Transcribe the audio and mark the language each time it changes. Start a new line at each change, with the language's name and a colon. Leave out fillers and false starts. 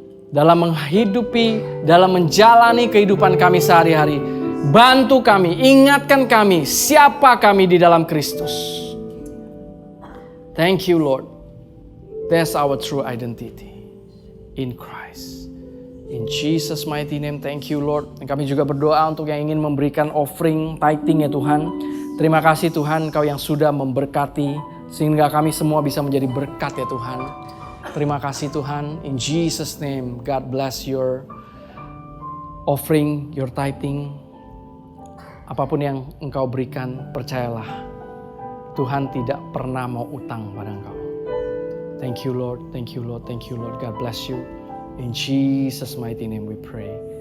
Indonesian: Dalam menghidupi, dalam menjalani kehidupan kami sehari-hari. Bantu kami, ingatkan kami siapa kami di dalam Kristus.
English: Thank you Lord. That's our true identity in Christ. In Jesus mighty name, thank you Lord.
Indonesian: Dan kami juga berdoa untuk yang ingin memberikan offering, tithing ya Tuhan. Terima kasih Tuhan, Kau yang sudah memberkati sehingga kami semua bisa menjadi berkat ya Tuhan. Terima kasih Tuhan.
English: In Jesus name, God bless your offering, your tithing.
Indonesian: Apapun yang Engkau berikan, percayalah Tuhan tidak pernah mau utang pada Engkau.
English: Thank you Lord, thank you Lord, thank you Lord. God bless you. In Jesus mighty name we pray.